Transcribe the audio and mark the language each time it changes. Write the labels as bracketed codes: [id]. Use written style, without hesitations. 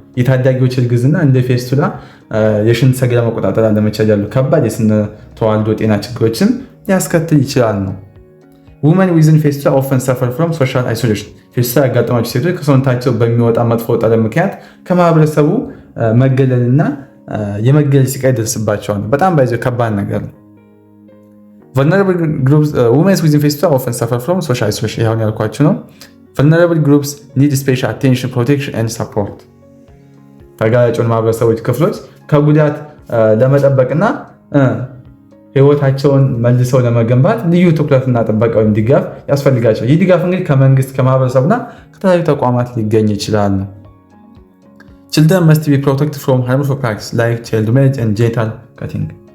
[am] የታዳጊዎች እርግዝና እንደ ፌስቱላ፣ የሽንት ሰገራ መቆጣጠር አለመቻል ያሉ ከባድ የስነ ተዋልዶ ጤና ችግሮችን ሊያስከትል ይችላል ነው። [en] Women within fistula often suffer from social isolation. [am] ፌስቱላ ያጋጠማቸው ሴቶች ከሰውነታቸው በሚወጣ መጥፎ ጠረን ምክንያት ከማህበረሰቡ መገለልና የመገለል ስቃይ ይደርስባቸዋል። በጣም ባይዘው ከባድ ነገር ነው። [en] Vulnerable groups, women within fistula often suffer from social isolation. [am] ይሄውን ያልኳችሁ ነው። [en] Vulnerable groups need special attention, protection and support. [am] ተጋላጭ ማህበረሰቦች ክፍሎች ከጉዳት ለመጠበቅና ህይወታቸውን መልሰው ለመገንባት ልዩ ትኩረትና ጥበቃ ወይም ድጋፍ ያስፈልጋቸዋል። ይህ ድጋፍ እንግዲህ ከመንግስት፣ ከማህበረሰቡና ከተለያዩ ተቋማት ሊገኝ ይችላል። [en] Children must be protected from harmful practices like child marriage and genital cutting.